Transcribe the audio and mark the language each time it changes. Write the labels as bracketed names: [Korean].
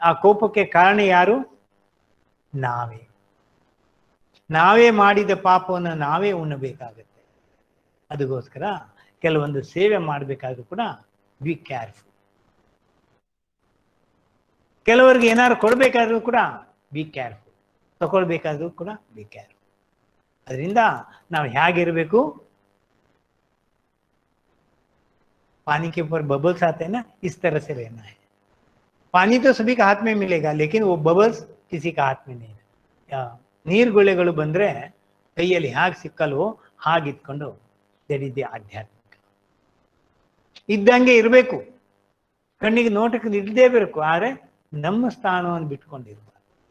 [Kannada] ಆ ಕೋಪಕ್ಕೆ ಕಾರಣ ಯಾರು, ನಾವೇ ಮಾಡಿದ ಪಾಪವನ್ನು ನಾವೇ ಉಣ್ಣಬೇಕಾಗತ್ತೆ. ಅದಕ್ಕೋಸ್ಕರ ಕೆಲವೊಂದು ಸೇವೆ ಮಾಡಬೇಕಾದ್ರೂ ಕೂಡ [English] Be careful. [Kannada] ಕೆಲವರಿಗೆ ಏನಾದ್ರು ಕೊಡ್ಬೇಕಾದ್ರೂ ಕೂಡ [English] be careful, [Kannada] ತಗೊಳ್ಬೇಕಾದ್ರೂ ಕೂಡ ಬಿ ಕೇರ್ಫುಲ್. ಅದರಿಂದ ನಾವು ಹೇಗಿರ್ಬೇಕು, [Hindi] पानी के ऊपर बबल्स आते हैं ना, इस तरह से रहना है. पानी तो सभी का हाथ में मिलेगा, लेकिन वो बबल्स किसी का हाथ में नहीं है. [Kannada] ನೀರ್ಗುಳೆಗಳು ಬಂದ್ರೆ ಕೈಯಲ್ಲಿ ಹಾಗೆ ಸಿಕ್ಕಲ್ವೋ ಹಾಗಿತ್ಕೊಂಡು ದಡಿದೆ ಆಧ್ಯಾತ್ಮಿಕ ಇದ್ದಂಗೆ ಇರಬೇಕು. ಕಣ್ಣಿಗೆ ನೋಟಕ್ಕೆ ಇಲ್ಲದೇ ಬೇಕು, ಆದ್ರೆ ನಮ್ಮ ಸ್ಥಾನವನ್ನು ಬಿಟ್ಕೊಂಡಿರ್ಬಾರ್ದು.